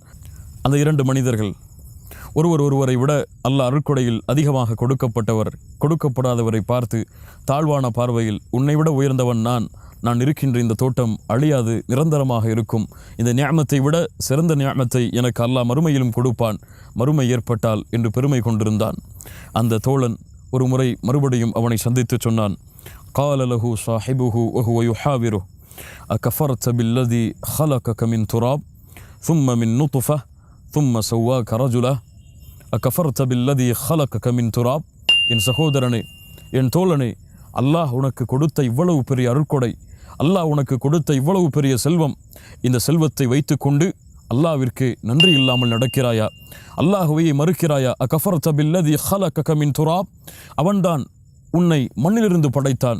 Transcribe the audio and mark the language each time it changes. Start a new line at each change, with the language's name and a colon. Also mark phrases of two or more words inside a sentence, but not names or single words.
Tamil: அந்த இரண்டு மனிதர்கள் ஒருவரை விட அல்லாஹ் அருட்கொடையில் அதிகமாக கொடுக்கப்படாதவரை பார்த்து தாழ்வான பார்வையில், உன்னை விட உயர்ந்தவன் நான் இருக்கின்ற இந்த தோட்டம் அழியாது, நிரந்தரமாக இருக்கும், இந்த நிஅமத்தை விட சிறந்த நிஅமத்தை எனக்கு அல்லாஹ் மறுமையிலும் கொடுப்பான், மறுமை ஏற்பட்டால் என்று பெருமை கொண்டிருந்தான். அந்த தோழன் ஒரு முறை மறுபடியும் அவனை சந்தித்து சொன்னான்,
Arabic: قال له صاحبه وهو يحاوره أكفرت بالذي خلقك من تراب ثم من نطفة ثم سواك رجلا أكفرت بالذي خلقك من تراب.
Tamil: என் சகோதரனே, என் தோழனே, அல்லாஹ் உனக்கு கொடுத்த இவ்வளவு பெரிய அருட்கொடை, அல்லாஹ் உனக்கு கொடுத்த இவ்வளவு பெரிய செல்வம், இந்த செல்வத்தை வைத்து கொண்டு அல்லாஹ்விற்கு நன்றி இல்லாமல் நடக்கிறாயா, அல்லாஹ்வை மறுக்கிறாயா?
Arabic: أكفرت بالذي خلقك من تراب,
Tamil: அவன்தான் உன்னை மண்ணிலிருந்து படைத்தான்.